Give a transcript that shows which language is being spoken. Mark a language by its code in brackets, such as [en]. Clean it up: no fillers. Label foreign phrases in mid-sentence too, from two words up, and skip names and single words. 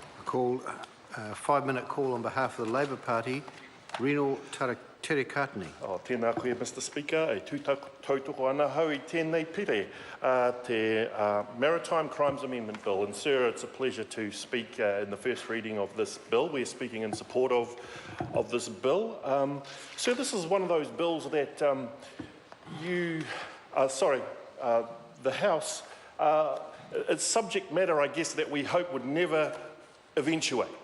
[en] call, 5-minute call on behalf of the Labour Party, Reno Terikatini. [mi] Tēnā koe, [en] Mr Speaker, [mi] e tūtautoko ana hau I tēnei pire te [en] Maritime Crimes Amendment Bill. And Sir, it's a pleasure to speak in the first reading of this bill. We're speaking in support of this bill. Sir, this is one of those bills that the House, it's subject matter, I guess, that we hope would never eventuate